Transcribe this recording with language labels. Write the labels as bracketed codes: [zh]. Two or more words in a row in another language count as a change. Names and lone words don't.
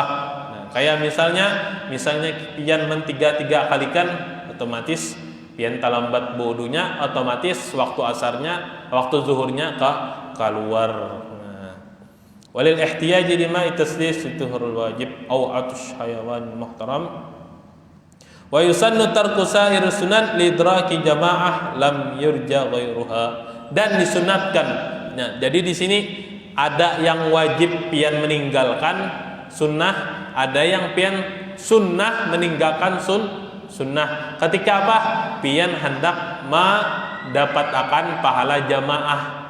[bjn] Nah, kayak misalnya pian tiga kalikan, otomatis pian talambat wudunya, otomatis waktu asarnya, waktu zuhurnya keluar. [ar] وللاحتياج لما تثليث طهر الواجب أو عطش حيوان محترم ويسن ترك سائر السنن لإدراك جماعة لم يرج غيرها. [bjn] Dan disunatkan. Nah, jadi di sini ada yang wajib pian meninggalkan sunnah, ada yang pian sunnah meninggalkan sunnah. Ketika apa? Pian hendak mendapatkan pahala jamaah.